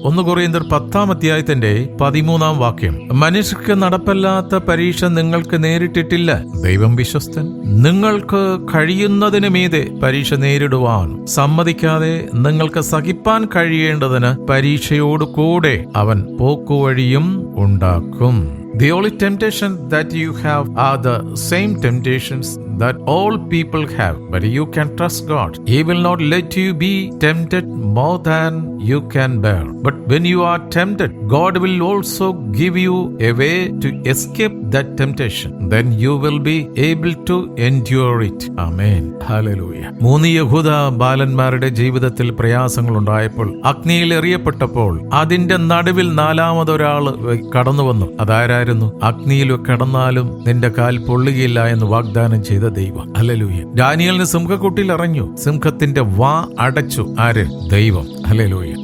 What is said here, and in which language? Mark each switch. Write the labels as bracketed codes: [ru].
[ml] 1 കൊരിന്ത്യർ 10-ാം അധ്യായത്തിന്റെ 13-ാം വാക്യം. മനുഷ്യർക്ക് നടപ്പല്ലാത്ത പരീക്ഷ നിങ്ങൾക്ക് നേരിട്ടിട്ടില്ല. ദൈവം വിശ്വസ്തൻ. നിങ്ങൾക്ക് കഴിയുന്നതിന് മീതെ പരീക്ഷ നേരിടുവാൻ സമ്മതിക്കാതെ നിങ്ങൾക്ക് സഹിപ്പാൻ കഴിയേണ്ടതിന് പരീക്ഷയോട് കൂടെ അവൻ പോക്കുവഴിയും ഉണ്ടാക്കും. [en] The only temptation that you have are the same temptations that all people have, but you can trust God. He will not let you be tempted more than you can bear. But when you are tempted, God will also give you a way to escape that temptation. Then you will be able to endure it. Amen. Hallelujah. [ml] 3 യഹൂദ ബാലന്മാരുടെ ജീവിതത്തിൽ പ്രയാസങ്ങൾ ഉണ്ടായപ്പോൾ, അഗ്നിയിൽ എറിയപ്പെട്ടപ്പോൾ അതിന്റെ നടുവിൽ 4-മതൊരാൾ കടന്നു വന്നു. അതാരായിരുന്നു? അഗ്നിയിൽ കിടന്നാലും നിന്റെ കാൽ പൊള്ളുകയില്ല എന്ന് വാഗ്ദാനം ചെയ്ത ദൈവം. ഹല്ലേലൂയ. ദാനിയേലിന് സിംഹക്കുട്ടിയിൽ എറിഞ്ഞു. സിംഹത്തിന്റെ വാ അടച്ചു. ആര്? ദൈവം. ഹല്ലേലൂയ.